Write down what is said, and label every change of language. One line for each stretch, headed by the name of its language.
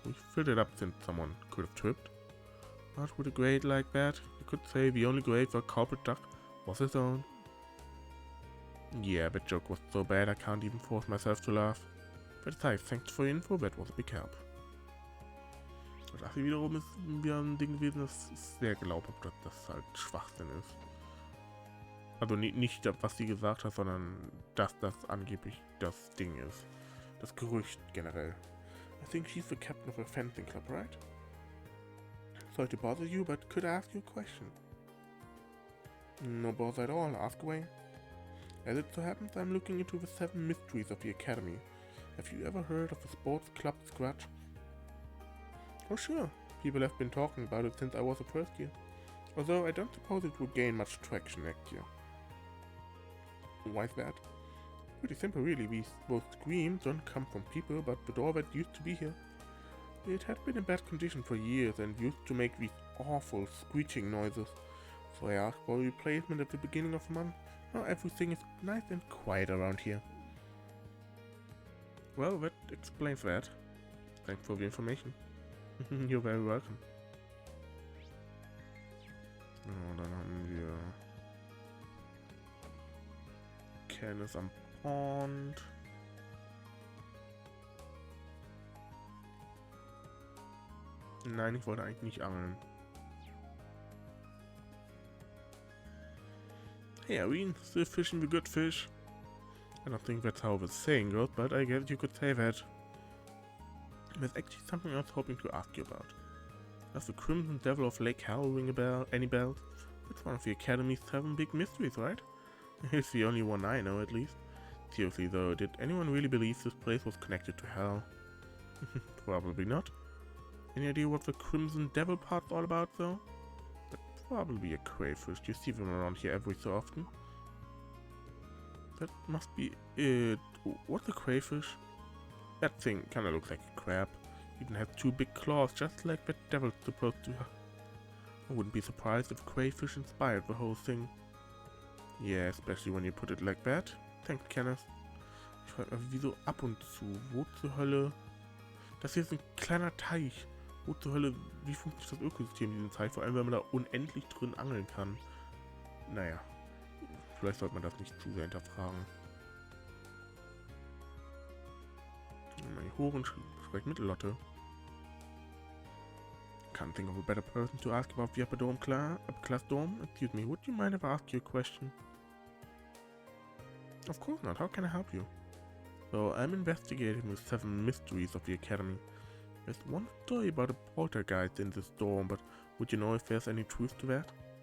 English: We filled it up since someone could have tripped. But with a grade like that, you could say the only grade the culprit dug was his own. Yeah, that joke was so bad I can't even force myself to laugh. But besides, thanks for your info, that was a big help.
German: Das hier wiederum ist wieder ein Ding gewesen, das ist sehr glaubhaft, dass das halt Schwachsinn ist. Also nicht was sie gesagt hat, sondern dass das angeblich das Ding ist. Das Gerücht generell.
English: I think she's the captain of a fencing club, right? Sorry to bother you, but could I ask you a question? No bother at all, ask away. As it so happens, I'm looking into the 7 mysteries of the Academy. Have you ever heard of the sports club Scratch? Oh sure, people have been talking about it since I was a first year. Although I don't suppose it will gain much traction next year. Why is that? Pretty simple really, those screams don't come from people but the door that used to be here. It had been in bad condition for years and used to make these awful screeching noises. So I asked for a replacement at the beginning of the month, Oh, everything is nice and quiet around here. Well, that explains that. Thanks for the information. You're very welcome.
German: Oh, dann haben wir Kennis am Pond. Nein, ich wollte eigentlich nicht angeln.
English: Hey Irene, still fishing the good fish? I don't think that's how the saying goes, but I guess you could say that. There's actually something I was hoping to ask you about. Does the Crimson Devil of Lake Hell ring a bell? Any bells? It's one of the Academy's 7 big mysteries, right? It's the only one I know, at least. Seriously though, did anyone really believe this place was connected to hell? Probably not. Any idea what the Crimson Devil part's all about, though? That's probably a crayfish. You see them around here every so often. That must be it. What's a crayfish? That thing kinda looks like a crab. Even has 2 big claws, just like that devil's supposed to. I wouldn't be surprised if crayfish inspired the whole thing. Yeah, especially when you put it like that. Thanks, Kenneth.
German: Ich frage mich, wieso ab und zu? Wo zur Hölle? Das hier ist ein kleiner Teich. Wo zur Hölle, wie funktioniert das Ökosystem in diesem Teich? Vor allem, wenn man da unendlich drin angeln kann. Naja, vielleicht sollte man das nicht zu sehr hinterfragen. Mal hoch und spreche mit Lotte.
English: Can't think of a better person to ask about the upper class dorm. Excuse me, would you mind if I ask you a question? Of course not. How can I help you? So, I'm investigating the 7 mysteries of the Academy. There's one story about a poltergeist in this dorm, but would you know if there's any truth to that?